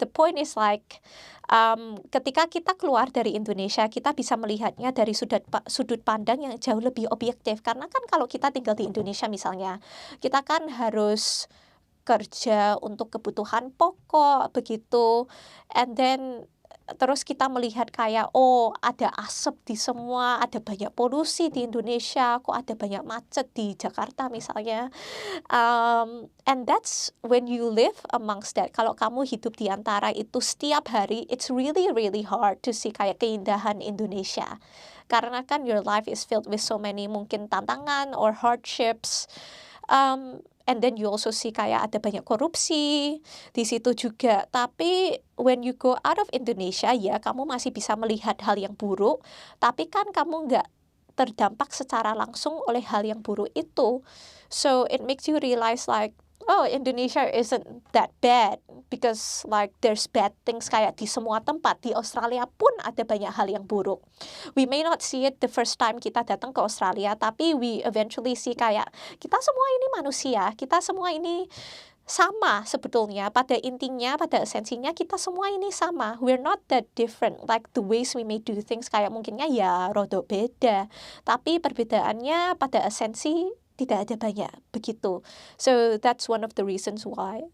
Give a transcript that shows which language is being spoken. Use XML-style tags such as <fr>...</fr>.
<en>The point is like</en> <id>ketika kita keluar dari Indonesia, kita bisa melihatnya dari sudut pandang yang jauh lebih objektif. Karena kan kalau kita tinggal di Indonesia misalnya, kita kan harus kerja untuk kebutuhan pokok begitu,</id> <en>and then</en> <id>terus kita melihat kayak oh ada asap di semua, ada banyak polusi di Indonesia, kok ada banyak macet di Jakarta misalnya,</id> <en>and that's when you live amongst that.</en> <id>Kalau kamu hidup di antara itu setiap hari,</id> <en>it's really really hard to see</en> <id>kayak keindahan Indonesia, karena kan</id> <en>your life is filled with so many</en> <id>mungkin tantangan</id> <en>or hardships. and then you also see</en> <id>kayak ada banyak korupsi di situ juga. Tapi</id> <en>when you go out of Indonesia,</en> <id>ya kamu masih bisa melihat hal yang buruk, tapi kan kamu nggak terdampak secara langsung oleh hal yang buruk itu.</id> <en>So it makes you realize like, oh, Indonesia isn't that bad because like there's bad things</en> <id>kayak di semua tempat. Di Australia pun ada banyak hal yang buruk.</id> <en>We may not see it the first time</en> <id>kita datang ke Australia, tapi</id> <en>we eventually see</en> <id>kayak kita semua ini manusia, kita semua ini sama sebetulnya. Pada intinya, pada esensinya kita semua ini sama.</id> <en>We're not that different. Like the ways we may do things</en> <id>kayak mungkinnya ya rodok beda. Tapi perbedaannya pada esensi tidak ada banyak begitu.</id> <en>So that's one of the reasons why.</en>